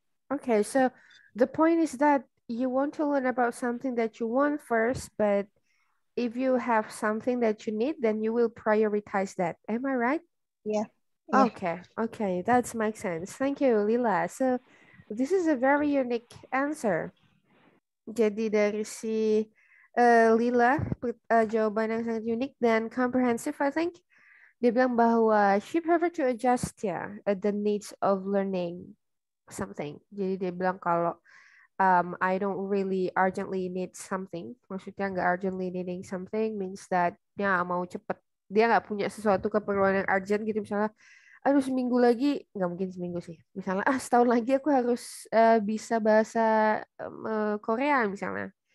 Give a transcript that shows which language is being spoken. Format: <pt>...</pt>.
<en>Okay, so the point is that you want to learn about something that you want first, but if you have something that you need, then you will prioritize that. Am I right? Yeah. Okay, that makes sense. Thank you, Lila. So this is a very unique answer.</en> <id>Jadi dari si Lila, jawaban yang sangat unik dan comprehensive,</id> <en>I think.</en> <id>Dia bilang bahwa</id> <en>she prefer to adjust the needs of learning something.</en> <id>Jadi dia bilang kalau</id> <en>I don't really urgently need something.</en> <id>Maksudnya nggak</id> <en>urgently needing something means that</en> <id>dia nggak mau cepet. Dia nggak punya sesuatu keperluan yang urgent gitu. Misalnya, aduh seminggu lagi, nggak mungkin seminggu sih. Misalnya, setahun lagi aku harus bisa bahasa Korea misalnya.</id>